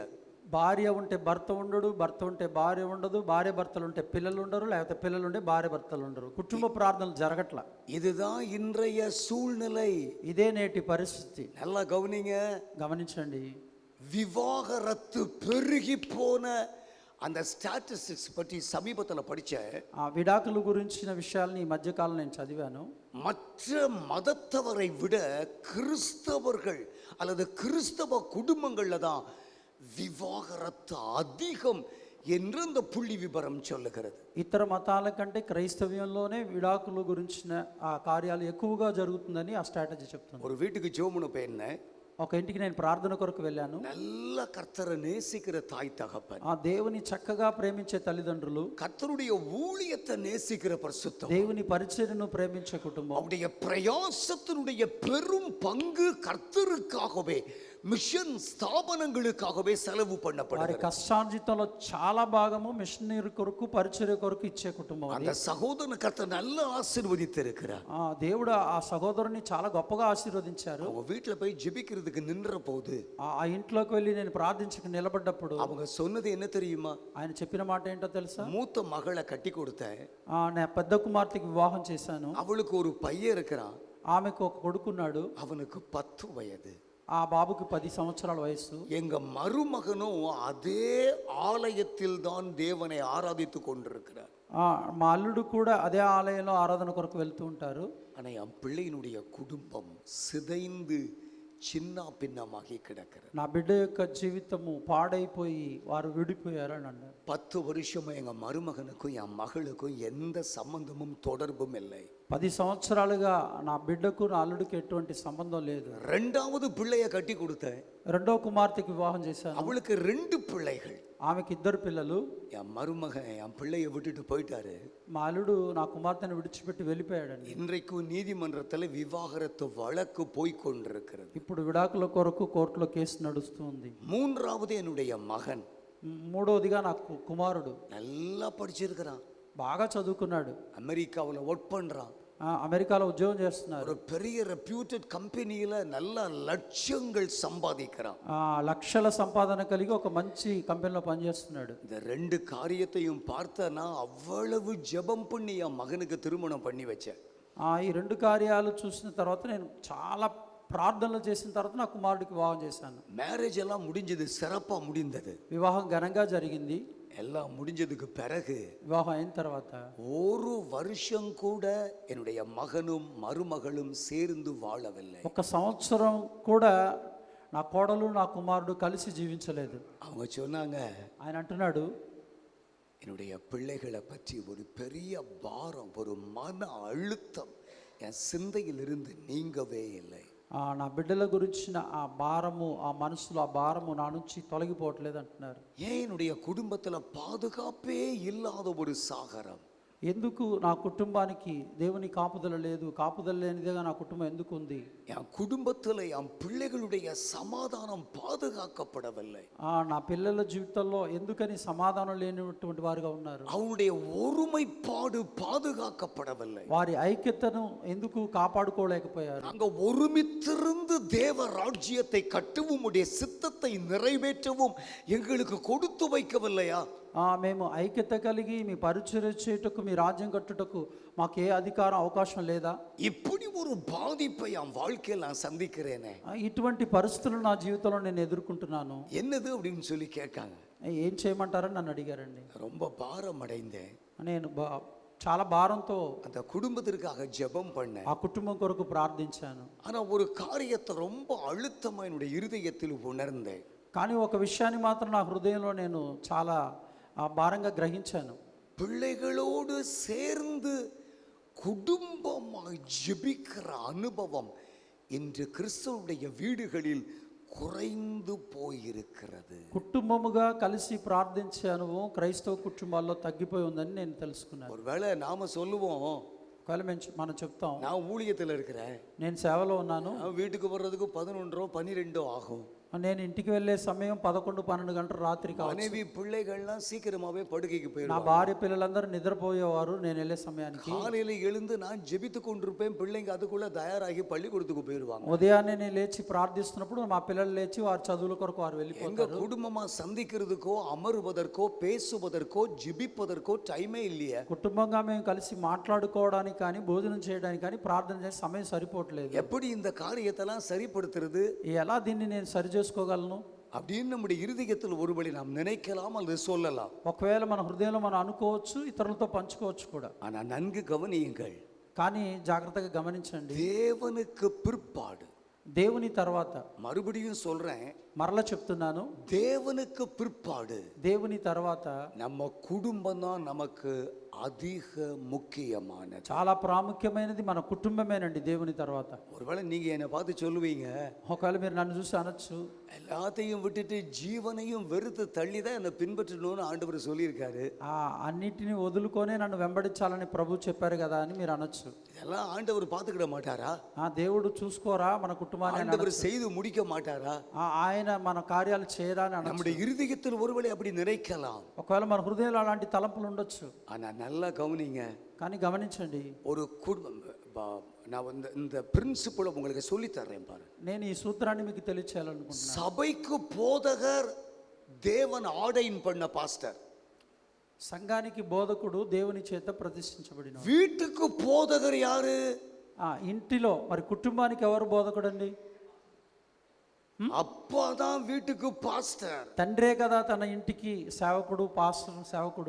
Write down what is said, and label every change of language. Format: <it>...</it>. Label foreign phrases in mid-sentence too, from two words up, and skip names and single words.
<te>భార్య ఉంటే భర్త ఉండడు, భర్త ఉంటే భార్య ఉండదు, భార్య భర్తలు ఉంటే పిల్లలు ఉండరు, లేకపోతే పిల్లలు ఉంటే భార్య భర్తలు ఉండరు. కుటుంబ ప్రార్థనలు జరగట్ల.</te> <ta>இதுதான் இன்றைய சூழ்நிலை.</ta> <te>ఇదే నేటి పరిస్థితి.</te> <ta>நல்லா கவனிங்க,</ta> <te>గమనించండి.</te> <ta>விவாகரத்து பெருகி போன அந்த ஸ்டாட்டிஸ்டிக்ஸ் பற்றி சமீபத்தில் படித்தேன்.</ta> <te>విడాకుల గురించిన విషయాలను ఈ మధ్యకాలం నేను చదివాను.</te> <ta>மற்ற மதத்தவரை விட கிறிஸ்தவர்கள் அல்லது கிறிஸ்தவ குடும்பங்களில் தான் விவாகரத்து அதிகம் என்று அந்த புள்ளி விபரம் சொல்லுகிறது.</ta> <te>ఇతర మతాల కంటే క్రైస్తవ్యంలోనే విడాకుల గురించిన ఆ కార్యాలు ఎక్కువగా జరుగుతుందని ఆ స్ట్రాటజీ చెప్తుంది.</te> <ta>ஒரு வீட்டுக்கு ஜோமுன்னு போயிருந்தேன்.</ta> <te>ఒక ఇంటికి నేను ప్రార్థన కొరకు వెళ్ళాను.</te> <ta>நல்ல கர்த்தரை நேசிக்கிற தாய் தகப்பன்,</ta> <te>ఆ దేవుని చక్కగా ప్రేమించే తల్లిదండ్రులు,</te> <ta>கர்த்தருடைய ஊழியத்தை நேசிக்கிற பரிசுத்தம்,</ta> <te>దేవుని పరిచర్యను ప్రేమించే కుటుంబం,</te> <ta>அவருடைய பிரயாசத்தினுடைய பெரும் பங்கு கர்த்தருக்காகவே, மிஷன் ஸ்தாபனங்களுக்காகவே செலவு</ta> <te>వారి</te> <ta>பண்ணப்படுகிறது.</ta> <te>కష్టార్జితంలో చాలా భాగము మిషనరీ కొరకు పరిచర్య కొరకు ఇచ్చే కుటుంబం.</te> <ta>அந்த சகோதரன் கர்த்தர் நல்லா ஆசீர்வதித்திருக்கிறார்.</ta> <te>దేవుడు ఆ సహోదరుని చాలా గొప్పగా ఆశీర్వదించారు.</te> <ta>அவங்க வீட்டுல போய் ஜெபிக்கிறதுக்கு நின்ற போது</ta> <te>ఆ ఇంట్లోకి వెళ్ళి నేను ప్రార్థించక నిలబడ్డప్పుడు</te> <ta>அவங்க சொன்னது என்ன தெரியுமா?</ta> <te>ఆయన చెప్పిన మాట ఏంటో తెలుసా?</te> <ta>மூத்த மகளை கட்டி கொடுத்தேன்,</ta> <te>నా పెద్ద కుమార్తెకి వివాహం చేశాను.</te> <ta>அவளுக்கு ஒரு பையன் இருக்கிறான்,</ta> <te>ఆమెకు ఒక కొడుకున్నాడు,</te> <ta>அவனுக்கு 10 வயது.</ta> <te>ఆ బాబుకి 10 సంవత్సరాల వయసు.</te> <ta>எங்க மருமகனும் அதே ஆலயத்தில் தான் தேவனை ஆராதித்து கொண்டிருக்கிறார்.</ta> <te>మా అల్లుడు కూడా అదే ఆలయంలో ఆరాధన కొరకు వెళ్తూ ఉంటారు.</te> <ta>ஆனா என் பிள்ளையினுடைய குடும்பம் சிதைந்து சின்ன பின்னமாகி கிடக்கிறது.</ta> <te>నా బిడ్డ యొక్క జీవితము పాడైపోయి వారు విడిపోయారని అన్నారు.</te> <ta>10 வருஷமா எங்க மருமகனுக்கும் என் மகளுக்கும் எந்த சம்பந்தமும் தொடர்பும் இல்லை.</ta> <te>10 సంవత్సరాలుగా నా బిడ్డకు నా అల్లుడికి ఎటువంటి సంబంధం లేదు.</te> <ta>ரெண்டாவது பிள்ளைய கட்டி கொடுத்தேன்,</ta> <te>రెండో కుమార్తెకి వివాహం చేశాను.</te> <ta>அவளுக்கு 2 பிள்ளைகள்.</ta> <te>ఆమెకి 2 పిల్లలు.</te> <ta>என் மருமகன் என் பிள்ளைய விட்டுட்டு போயிட்டாரு.</ta> <te>మా అల్లుడు నా కుమార్తెను విడిచిపెట్టి వెళ్ళిపోయాడండి.</te> <ta>இன்றைக்கும் நீதிமன்றத்தில் விவாகரத்து வழக்கு போய்கொண்டிருக்கிறது.</ta> <te>ఇప్పుడు విడాకుల కొరకు కోర్టులో కేసు నడుస్తుంది.</te> <ta>மூன்றாவது என்னுடைய மகன்.</ta> <te>మూడోదిగా నా కుమారుడు</te> <ta>நல்லா படிச்சிருக்கிறான்,</ta> <te>బాగా చదువుకున్నాడు,</te> <ta>அமெரிக்காவில் ஒர்க் பண்றான்,</ta> <te>అమెరికాలో ఉద్యోగం చేస్తున్నారు,</te> <ta>ஒரு பெரிய</ta> <en>reputed companyil</en> <ta>நல்ல லட்சங்கள் சம்பாதிக்கிறான்.</ta> <te>లక్షల సంపాదన కలిగి ఒక మంచి కంపెనీలో పనిచేస్తున్నాడు.</te> <ta>இந்த 2 காரியத்தையும் பார்த்தனா அவ்வளவு ஜெபம் பண்ணி என் மகனுக்கு திருமணம் பண்ணி வச்சேன்.</ta> <te>ఈ 2 కార్యాలు చూసిన తర్వాత నేను చాలా ప్రార్థనలు చేసిన తర్వాత నా కుమారుడికి వివాహం చేశాను.</te> <ta>மேரேஜ் எல்லாம் முடிஞ்சது, சிறப்பா முடிந்தது.</ta> <te>వివాహం ఘనంగా జరిగింది.</te> <ta>எல்லாம் முடிஞ்சதுக்கு பிறகு</ta> <te>వివాహం అయిన తర్వాత</te> <ta>ஒரு வருஷம் கூட என்னுடைய மகனும் மருமகளும் சேர்ந்து வாழவில்லை.</ta> <te>ఒక సంవత్సరం కూడా నా కోడలు నా కుమారుడు కలిసి జీవించలేదు.</te> <ta>அவங்க சொன்னாங்க,</ta> <te>ఆయన అంటున్నాడు,</te> <ta>என்னுடைய பிள்ளைகளை பற்றி ஒரு பெரிய பாரம், ஒரு மன அழுத்தம் என் சிந்தையிலிருந்து நீங்கவே இல்லை.</ta> <te>నా బిడ్డల గురించిన ఆ భారము, ఆ మనసులో ఆ భారము నా నుంచి తొలగిపోవట్లేదు అంటున్నారు.</te> <ta>ஏன் என்னுடைய குடும்பத்துல பாதுகாப்பே இல்லாத ஒரு சாகரம்?</ta> <te>ఎందుకు నా కుటుంబానికి దేవుని కాపుదల లేదు, కాపుదల లేనిదిగా నా కుటుంబం ఎందుకు ఉంది?</te> <ta>என் குடும்பத்துல என் பிள்ளைகளுடைய சமாதானம் பாதுகாக்கப்படவில்லை.</ta> <te>నా పిల్లల జీవితంలో ఎందుకని సమాధానం లేనటువంటి వారుగా ఉన్నారు?</te> <ta>அவனுடைய ஒருமைப்பாடு பாதுகாக்கப்படவில்லை.</ta> <te>వారి ఐక్యతను ఎందుకు కాపాడుకోలేకపోయారు?</te> <ta>நாங்க ஒருமித்திருந்து தேவ ராஜ்யத்தை கட்டவும் உடைய சித்தத்தை நிறைவேற்றவும் எங்களுக்கு கொடுத்து வைக்கவில்லையா?</ta> <te>మేము ఐక్యత కలిగి మీ పరిచర్య చేయుటకు, మీ రాజ్యం కట్టుటకు మాకు ఏ అధికారం, అవకాశం లేదా?</te> <ta>இப்படி ஒரு பாதிப்பை என் வாழ்க்கையில் நான் சந்திக்கிறேனே.</ta> <te>ఇటువంటి పరిస్థితులు నా జీవితంలో నేను ఎదుర్కొంటున్నాను.</te> <ta>என்னது அப்படின்னு சொல்லி கேட்காங்க.</ta> <te>ఏం చేయమంటారని నన్ను అడిగారండి.</te> <ta>ரொம்ப பாரம் அடைந்தேன்.</ta> <te>నేను చాలా భారంతో</te> <ta>அந்த குடும்பத்திற்காக ஜெபம் பண்ணேன்.</ta> <te>ఆ కుటుంబం కొరకు ప్రార్థించాను.</te> <ta>ஆனா ஒரு காரியத்தை ரொம்ப அழுத்தமா என்னுடைய இருதயத்தில் உணர்ந்தேன்.</ta> <te>కానీ ఒక విషయాన్ని మాత్రం నా హృదయంలో నేను చాలా భారంగా గ్రహించాను.</te> <ta>பிள்ளைகளோடு சேர்ந்து குடும்பமாய் ஜெபிக்கிற அனுபவம் இன்று கிறிஸ்துவுடைய வீடுகளில் குறைந்து போயிருக்கிறது.</ta> <te>కుటుంబముగా కలిసి ప్రార్థించే అనుభవం క్రైస్తవ కుటుంబాల్లో తగ్గిపోయి ఉందని నేను తెలుసుకున్నాను.</te> <ta>ஒருவேளை நாம சொல்லுவோம்,</ta> <te>ఒకవేళ మనం చెప్తాం,</te> <ta>நான் ஊழியத்தில் இருக்கிறேன்,</ta> <te>నేను సేవలో ఉన్నాను,</te> <ta>வீட்டுக்கு வர்றதுக்கு 11 12 ஆகும்,</ta> <te>నేను ఇంటికి వెళ్ళే సమయం 11, 12 గంటలు రాత్రి కావచ్చు.</te> <ta>மனைவி பிள்ளைகள்லாம் சீக்கிரமாவே படுக்கைக்கு</ta> <te>నా</te> <ta>போயிடுவாங்க.</ta> <te>భార్య పిల్లలందరూ నిద్రపోయేవారు నేను వెళ్ళే సమయానికి.</te> <ta>காலையில எழுந்து நான் ஜெபித்து கொண்டிருப்பேன், பிள்ளைங்க அதுக்குள்ள தயாராகி பள்ளிக்கூடத்துக்கு போயிடுவாங்க.</ta> <te>ఉదయాన్నే నేను లేచి ప్రార్థిస్తున్నప్పుడు మా పిల్లలు లేచి వారి చదువుల కొరకు వారు</te> <ta>எங்க</ta> <te>వెళ్ళిపోతారు.</te> <ta>குடும்பமா சந்திக்கிறதுக்கோ அமருவதற்கோ பேசுவதற்கோ ஜெபிப்பதற்கோ டைமே இல்லையே.</ta> <te>కుటుంబంగా మేము కలిసి మాట్లాడుకోవడానికి కానీ, భోజనం చేయడానికి కానీ, ప్రార్థన చేసే సమయం సరిపోవట్లేదు.</te> <ta>எப்படி இந்த காரியத்தெல்லாம் சரிப்படுத்துறது</ta> <te>ఎలా దీన్ని నేను సరి చేసుకోగలను</te> <ta>அப்படின்னு நம்முடைய இருதயத்தில் ஒருபடி நாம் நினைக்கலாம் அல்லது சொல்லலாம்.</ta> <te>ఒకవేళ మన హృదయంలో మనం అనుకోవచ్చు, ఇతరులతో పంచుకోవచ్చు కూడా.</te> <ta>ஆனா நன்கு கவனியுங்கள்,</ta> <te>కానీ జాగ్రత్తగా గమనించండి,</te> <ta>தேவனுக்கு பிற்பாடு,</ta> <te>దేవుని తర్వాత,</te> <ta>மறுபடியும் சொல்றேன்,</ta> <te>మరలా చెప్తున్నాను,</te> <ta>தேவனுக்கு பிற்பாடு</ta> <te>దేవుని తర్వాత</te> <ta>நம்ம குடும்பம் தான் நமக்கு அதிக முக்கியமானது.</ta> <te>చాలా ప్రాముఖ్యమైనది మన కుటుంబమేనండి దేవుని తర్వాత.</te> <ta>ஒருவேளை நீங்க என்னை பார்த்து சொல்லுவீங்க,</ta> <te>ఒకవేళ మీరు నన్ను చూసి అనొచ్చు,</te> <ta>எல்லாத்தையும் விட்டுட்டு ஜீவனையும் வெறுத்து தள்ளி தான் என்னை பின்பற்றணும்னு ஆண்டவர் சொல்லியிருக்காரு.</ta> <te>అన్నిటిని వదులుకొనే నన్ను వెంబడించాలని ప్రభు చెప్పారు కదా అని మీరు అనొచ్చు.</te> <ta>இதெல்லாம் ஆண்டவர் பார்த்துக்கிட மாட்டாரா?</ta> <te>దేవుడు చూసుకోరా మన కుటుంబాన్ని?</te> <ta>ஆண்டவர் செய்து முடிக்க மாட்டாரா?</ta> <te>ఆయన మన కార్యాలు చేయరా అని అనొచ్చు.</te> <ta>நம்முடைய இருதயத்தில் ஒருவேளை அப்படி நினைக்கலாம்.</ta> <te>ఒకవేళ మన హృదయంలో అలాంటి తలంపులు ఉండొచ్చు.</te> <ta>ஆனா நல்லா கவனிங்க,</ta> <te>కానీ గమనించండి,</te> <ta>ஒரு குடும்பம், நான் இந்த பிரின்சிபலை உங்களுக்கு சொல்லி தர்றேன் பாரு.</ta> <te>నేను ఈ సూత్రాన్ని మీకు తెలియచేయాలనుకుంటున్నాను.</te> <ta>சபைக்கு போதகர் தேவன் ஆர்டைன் பண்ண பாஸ்டர்,</ta> <te>సంఘానికి బోధకుడు దేవుని చేత ప్రతిష్ఠించబడిన.</te> <ta>வீட்டுக்கு போதகர் யாரு?</ta> <te>ఇంటిలో మరి కుటుంబానికి ఎవరు బోధకుడండి?</te> <ta>அப்பா தான் வீட்டுக்கு பாஸ்டர்.</ta> <te>తండ్రే కదా తన ఇంటికి సేవకుడు, పాస్టర్ సేవకుడు.</te>